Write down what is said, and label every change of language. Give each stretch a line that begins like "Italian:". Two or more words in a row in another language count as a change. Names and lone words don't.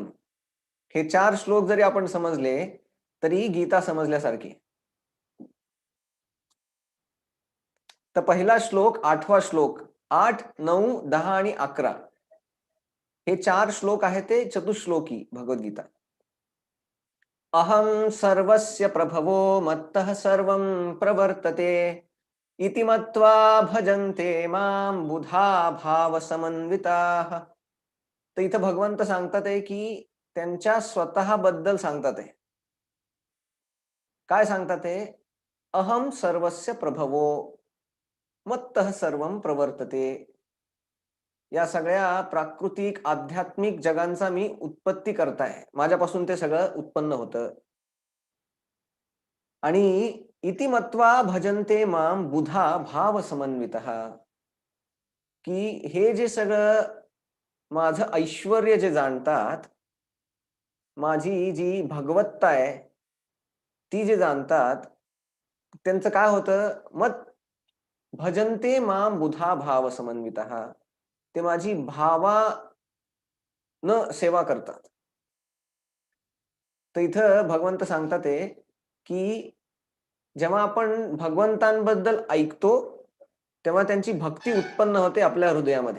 Marathi: हे 4 श्लोक जरी आपण समजले तरी गीता समजल्यासारखी. तर पहिला श्लोक, 8वा श्लोक, 8, 9, 10 आणि 11 हे 4 श्लोक आहेत ते चतुश्लोकी भगवद्गीता.
Sanskrit: अहम सर्वस्य प्रभवो मत्तः सर्वं प्रवर्तते इति मत्वा भजन्ते मां बुधा भाव समन्विताः.
Marathi: तर इथं भगवंत सांगतात आहे की त्यांच्या स्वतःबद्दल सांगतात आहे. काय सांगतात आहे?
Sanskrit: अहम सर्वस्य प्रभवो मत्तः सर्वं प्रवर्तते.
Marathi: या सगळ्या प्राकृतिक आध्यात्मिक जगांचा मी उत्पत्ती करताय, माझ्यापासून ते सगळं उत्पन्न होतं.
Sanskrit: आणि इति मत्वा भजन्ते मां बुधा भाव समन्वितः,
Marathi: की हे जे सगळं माझं ऐश्वर्य जे जाणतात, माझी जी भगवत्ता आहे ती जे जाणतात, त्यांचं काय होतं?
Sanskrit: मत भजन्ते मां बुधा भाव समन्वितः,
Marathi: ते माझी भावानं सेवा करतात. तर इथं भगवंत सांगतात आहे की जेव्हा आपण भगवंतांबद्दल ऐकतो, तेव्हा त्यांची भक्ती उत्पन्न होते आपल्या हृदयामध्ये.